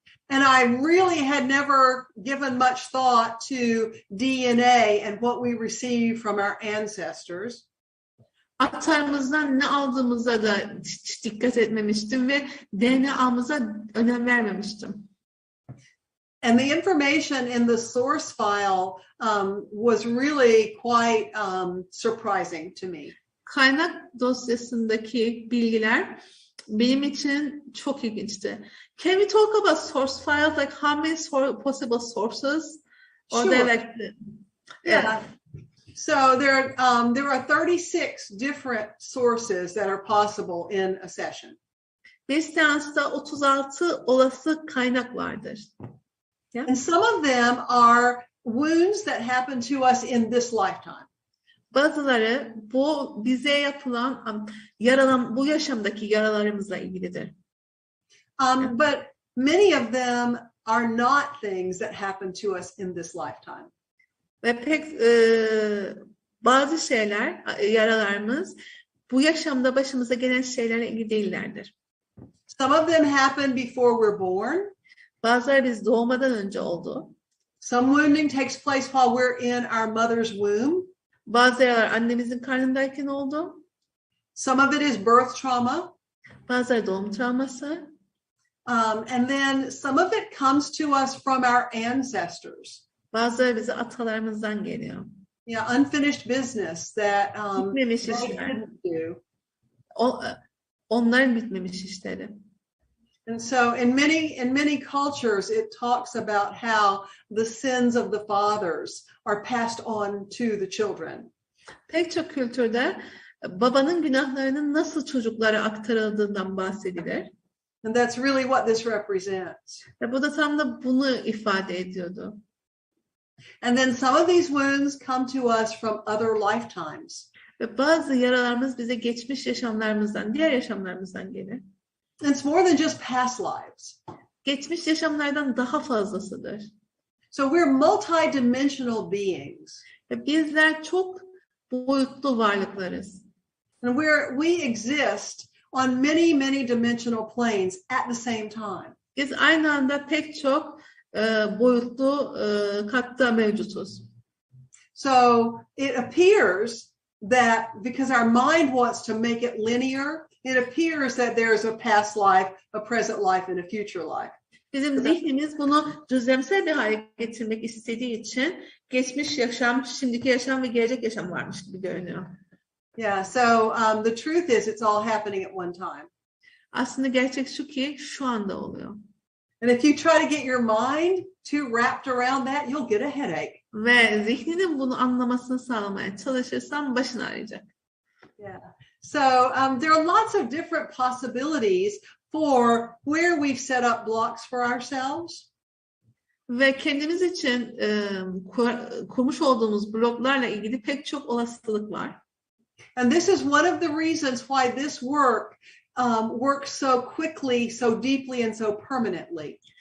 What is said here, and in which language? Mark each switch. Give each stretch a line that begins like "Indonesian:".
English: And I really had never given much thought to DNA and what we receive from our ancestors.
Turkish: Atalarımızdan ne aldığımıza da hiç dikkat etmemiştim ve DNA'mıza önem vermemiştim.
English: And the information in the source file was really quite surprising to me.
Turkish: Kaynak dosyasındaki bilgiler benim için çok ilginçti.
English: Can we talk about source files? Like how many possible sources? Or Sure. like Yeah. So there are 36 different sources that are possible in a session.
Turkish: Bir seansta 36 olası kaynak vardır.
English: And some of them are wounds that happen to us in this lifetime.
Turkish: Bazıları bu bize yapılan bu yaşamdaki yaralarımızla ilgilidir.
English: But many of them are not things that happen to us in this lifetime.
Turkish: Ve bazı yaralarımız bu yaşamda başımıza gelen şeylerle ilgili değillerdir.
English: Some of them happen before we're born.
Turkish: Bazıları biz doğmadan önce oldu.
English: Some wounding takes place while we're in our mother's womb.
Turkish: Bazı yaralar annemizin karnındayken oldu.
English: Some of it is birth trauma.
Turkish: Bazıları doğum travması.
English: And then some of it comes to us from our ancestors.
Turkish: Bazıları bize atalarımızdan geliyor.
English: Yeah, unfinished business that
Turkish: bitmemiş
English: they
Turkish: işler.
English: didn't do.
Turkish: Onların bitmemiş işleri.
English: And so in many cultures it talks about how the sins of the fathers are passed on to the children.
Turkish: Pek çok kültürde babanın günahlarının nasıl çocuklara aktarıldığından bahsedilir.
English: And that's really what this represents.
Turkish: Ve bu da tam da bunu ifade ediyordu.
English: And then some of these wounds come to us from other lifetimes.
Turkish: Ve bazı yaralarımız bize geçmiş yaşamlarımızdan, diğer yaşamlarımızdan gelir.
English: It's more than just past lives.
Turkish: Geçmiş yaşamlardan daha fazlasıdır.
English: So we're multi-dimensional beings.
Turkish: Ve bizler çok boyutlu varlıklarız.
English: And we exist on many dimensional planes at the same time.
Turkish: Biz aynı anda pek çok boyutlu katta mevcutuz.
English: So it appears that because our mind wants to make it linear, it appears that there's a past life, a present life, and a future life.
Turkish: Bizim zihnimiz bunu düzlemsel bir hale getirmek istediği için geçmiş yaşam, şimdiki yaşam ve gelecek yaşam varmış gibi görünüyor.
English: Yeah, so the truth is it's all happening at one time.
Turkish: Aslında gerçek şu ki şu anda oluyor.
English: And if you try to get your mind too wrapped around that, you'll get a headache.
Turkish: Ve zihninin bunu anlamasını sağlamaya çalışırsan başın ağrıyacak.
English: Yeah. So there are lots of different possibilities for where we've set up blocks for ourselves.
Turkish: Ve kendimiz için kurmuş olduğumuz bloklarla ilgili pek çok olasılık var.
English: And this is one of the reasons why this work works so quickly, so deeply, and so permanently.